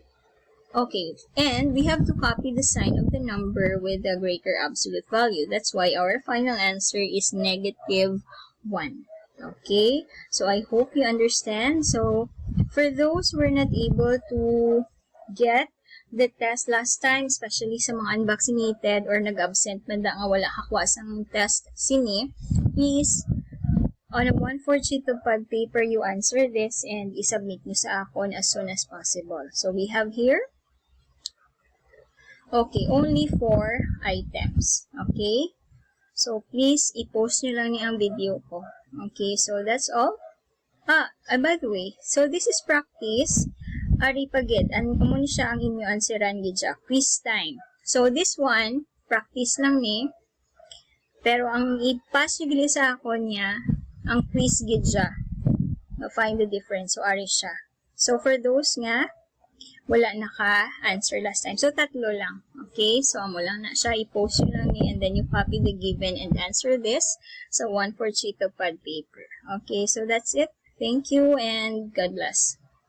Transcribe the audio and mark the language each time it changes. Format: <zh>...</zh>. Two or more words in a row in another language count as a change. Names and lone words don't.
<en>Okay, and we have to copy the sign of the number with the greater absolute value. That's why our final answer is negative 1. Okay, so I hope you understand. So, for those who were not able to get the test last time,</en> <hil>especially sa mga unvaccinated or nag-absent man da nga wala kakwa sang test sini,</hil> <en>please, on a 1/4 sheet of pad paper, you answer this and</en> <hil>isubmit nyo sa akon</hil> <en>as soon as possible. So, we have here, okay, only 4 items. Okay? So, please,</en> <hil>i-post nyo lang ni ang video ko.</hil> <en>Okay, so that's all. By the way, so this is practice.</en> <hil>Ari pagid, ano mo ni siya ang inyo answeran gidya?</hil> <en>Quiz time. So, this one, practice</en> <hil>lang ni. Pero, ang i-pass nyo gili sa ako niya, ang quiz gidya.</hil> <en>Find the difference. So,</en> <hil>ari siya.</hil> <en>So, for those nga,</en> <hil>wala naka-answer</hil> <en>last time. So,</en> <hil>tatlo lang. Okay?</hil> <en>So,</en> <hil>amo lang na siya. I-post nyo lang ni</hil> <en>and then you copy the given and answer this sa 1/4 sheet of pad paper. Okay? So, that's it. Thank you and God bless.</en>